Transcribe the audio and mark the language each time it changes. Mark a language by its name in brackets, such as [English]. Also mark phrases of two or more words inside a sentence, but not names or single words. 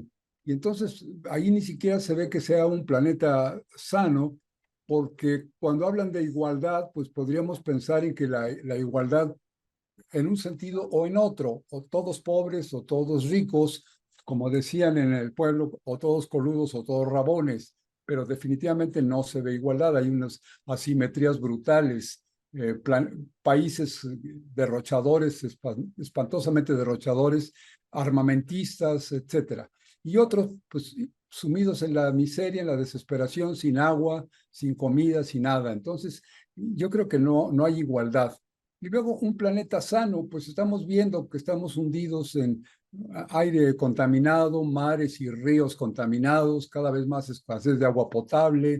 [Spanish] Y entonces ahí ni siquiera se ve que sea un planeta sano, porque cuando hablan de igualdad, pues podríamos pensar en que la igualdad en un sentido o en otro, o todos pobres o todos ricos, como decían en el pueblo, o todos coludos o todos rabones, pero definitivamente no se ve igualdad, hay unas asimetrías brutales, países derrochadores, espantosamente derrochadores, armamentistas, etcétera, y otros pues sumidos en la miseria, en la desesperación, sin agua, sin comida, sin nada. Entonces, yo creo que no hay igualdad. Y luego un planeta sano, pues estamos viendo que estamos hundidos en aire contaminado, mares y ríos contaminados, cada vez más escasez de agua potable.